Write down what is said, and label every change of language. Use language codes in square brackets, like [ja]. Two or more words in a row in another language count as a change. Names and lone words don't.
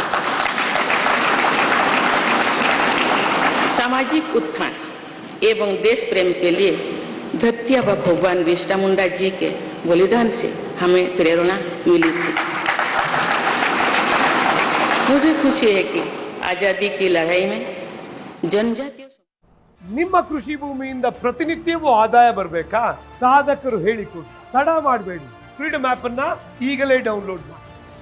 [hi] सामाजिक उत्थान एवं देश प्रेम के लिए धरती आबा भगवान बिरसा मुंडा जी के बलिदान से हमें प्रेरणा मिली थी। मुझे खुशी है कि आजादी की लड़ाई में जनजातीय [kn] ನಿಮ್ಮ ಕೃಷಿ ಭೂಮಿಯಿಂದ ಪ್ರತಿನಿತ್ಯವೂ ಆದಾಯ ಬರಬೇಕಾ? ಸಾಧಕರು ಹೇಳಿಕೊಡಿ, ತಡ ಮಾಡಬೇಡಿ. ಫ್ರೀಡಮ್ ಆಪ್ ಅನ್ನ ಈಗಲೇ ಡೌನ್ಲೋಡ್ ಮಾಡಿ.